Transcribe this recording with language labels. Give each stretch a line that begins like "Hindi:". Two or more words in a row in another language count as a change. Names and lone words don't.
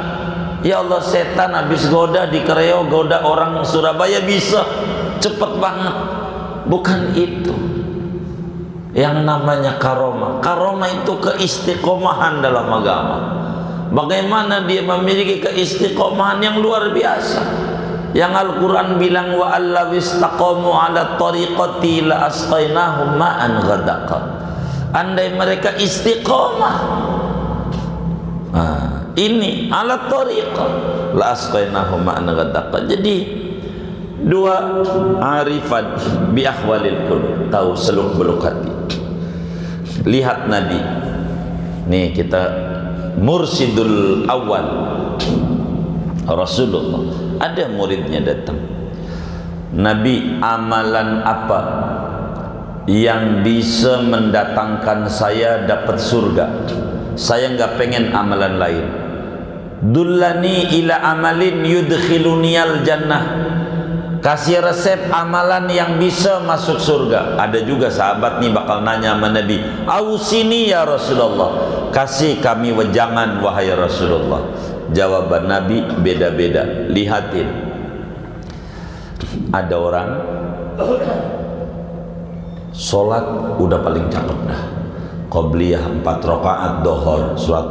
Indonesian: Ya Allah, setan habis goda di Kreo, goda orang Surabaya, bisa cepet banget. Bukan itu yang namanya karomah. Karomah itu keistiqomahan dalam agama. Bagaimana dia memiliki keistiqomahan yang luar biasa. Yang Al-Quran bilang,
Arabic: وألو استقاموا على الطريقة لأسقيناهم ماء غدقا.
Indonesian: Andai mereka istiqomah, ini
Arabic: على طريقة لأسقيناهم ماء غدقا.
Indonesian: Jadi Dua,
Arabic: عارفا بأحوال القلوب,
Indonesian: tahu seluk-beluk hati. Lihat Nabi. Nih kita
Arabic: مرشد الأول
Indonesian: Rasulullah. Ada muridnya datang. Nabi, amalan apa yang bisa mendatangkan saya dapat surga? Saya nggak pengen amalan lain.
Arabic: دلني على عمل يدخلني الجنة.
Indonesian: Kasih resep amalan yang bisa masuk surga. Ada juga sahabat nih bakal nanya sama Nabi,
Arabic: أوصني يا رسول الله,
Indonesian: kasih kami wejangan wahai Rasulullah. Jawaban Nabi beda-beda. Lihatin, ada orang sholat udah paling cakep dah, qobliyah 4 rakaat dohor, sholat